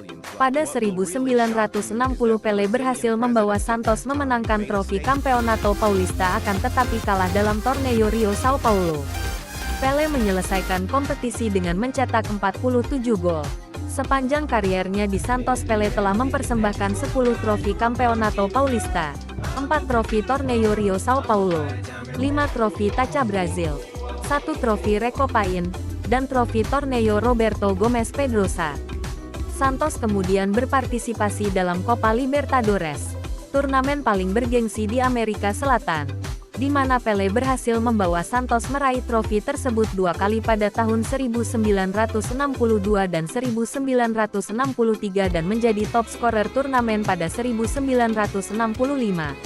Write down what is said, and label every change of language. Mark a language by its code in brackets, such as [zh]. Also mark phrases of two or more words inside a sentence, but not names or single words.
[id] Pada 1960 Pelé berhasil membawa Santos memenangkan trofi Campeonato Paulista, akan tetapi kalah dalam Torneio Rio Sao Paulo. Pelé menyelesaikan kompetisi dengan mencetak 47 gol. Sepanjang kariernya di Santos, Pelé telah mempersembahkan 10 trofi Campeonato Paulista, 4 trofi Torneio Rio Sao Paulo, 5 trofi Taça Brasil, 1 trofi Recopain, dan trofi Torneio Roberto Gomes Pedrosa. Santos kemudian berpartisipasi dalam Copa Libertadores, turnamen paling bergengsi di Amerika Selatan, di mana Pelé berhasil membawa Santos meraih trofi tersebut 2 kali pada tahun 1962 dan 1963 dan menjadi [en] top scorer [id] turnamen pada 1965.